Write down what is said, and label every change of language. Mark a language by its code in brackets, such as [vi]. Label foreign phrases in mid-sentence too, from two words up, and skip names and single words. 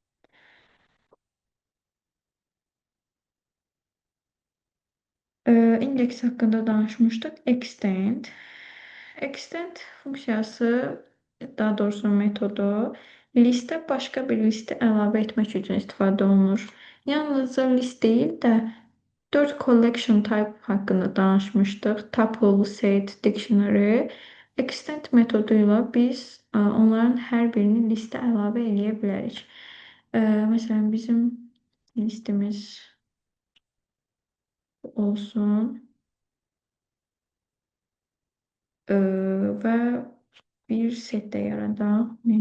[az] İndeks haqqında danışmışdıq. Extend. Extend funksiyası, daha doğrusu metodu listə başqa bir listə əlavə etmək üçün istifadə olunur. Yalnızca list deyil də 4 [en] collection type [az] haqqında danışmışdıq. [en] Tuple, set, dictionary. [az] Extend metodu ilə biz onların hər birini listə əlavə eləyə bilərik. Məsələn, bizim listimiz olsun. Və bir set də yaradaq.